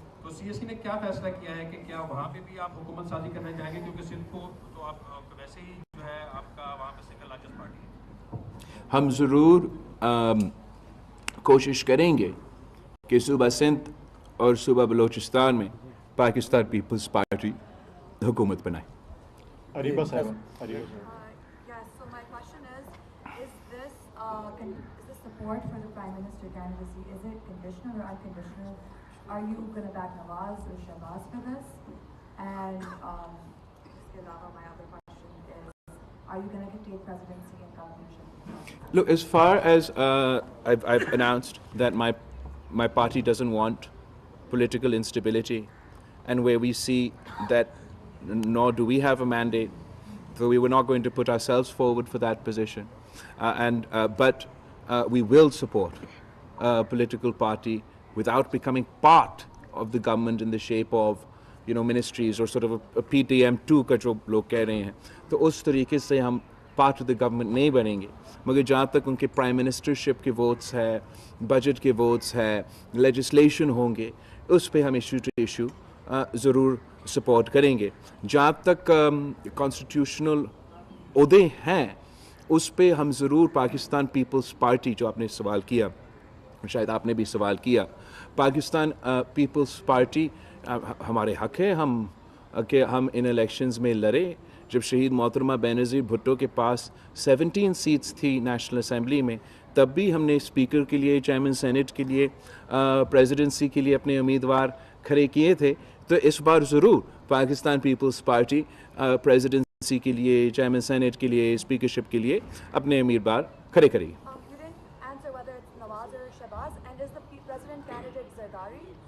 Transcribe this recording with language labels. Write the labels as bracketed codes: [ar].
[ur] تو C S C نے کیا فیصلہ کیا ہے کہ کیا وہاں پہ بھی آپ حکومت سازی کرنا چاہیں گے، کیونکہ سندھ کو تو آپ ویسے ہی جو ہے آپ کا وہاں پہ سنگل لارجسٹ پارٹی ہے؟ ہم ضرور کوشش کریں گے کہ صوبہ سندھ اور صوبہ بلوچستان میں پاکستان پیپلز پارٹی حکومت بنائے. اریبہ صاحب، [en] Yes, so my question is this support for the Prime Minister candidacy, is it conditional or unconditional? Are you going to back Nawaz or Shahbaz for this? And [ur] iske alawa, [en] my other question is, are you going to take presidency and governorship? Look, as far as I've announced that my party doesn't want political instability, and where we see that nor do we have a mandate, so we were not going to put ourselves forward for that position. But we will support a political party without becoming part of the government in the shape of, ministries or sort of a PTM2 [ur] کا جو لوگ کہہ رہے ہیں. تو اس طریقے سے ہم پارٹ آف دا گورنمنٹ نہیں بنیں گے، مگر جہاں تک ان کے پرائم منسٹرشپ کے ووٹس ہے، بجٹ کے ووٹس ہے، لیجسلیشن ہوں گے، اس پہ ہم ایشو ٹو ایشو ضرور سپورٹ کریں گے. جہاں تک کانسٹیٹیوشنل عہدے ہیں اس پہ ہم ضرور پاکستان پیپلز پارٹی، جو آپ نے سوال کیا، شاید آپ نے بھی سوال کیا، پاکستان پیپلز پارٹی ہمارے حق ہے کہ ہم ان الیکشنز میں لڑیں. جب شہید محترمہ بینظیر بھٹو کے پاس 17 سیٹس تھی نیشنل اسمبلی میں، تب بھی ہم نے اسپیکر کے لیے، چیئرمین سینٹ کے لیے، پریزیڈنسی کے لیے اپنے امیدوار کھڑے کیے تھے. تو اس بار ضرور پاکستان پیپلز پارٹی پریزیڈنسی کے لیے، چیئرمین سینٹ کے لیے، اسپیکرشپ کے لیے اپنے امیدوار کھڑے کرے گی. [en] You didn't answer whether it's Nawaz or Shahbaz, and is the president candidate Zardari?